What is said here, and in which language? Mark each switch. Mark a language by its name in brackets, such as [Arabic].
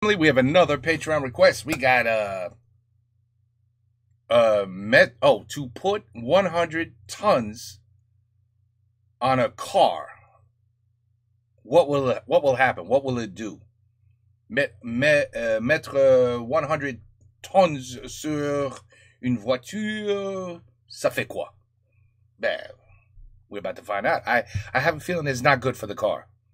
[English] We have another Patreon request. We got to put 100 tons on a car. What will happen? What will it do? [French] Mettre 100 tons sur une voiture, ça fait quoi? [English] We're about to find out. I have a feeling it's not good for the car.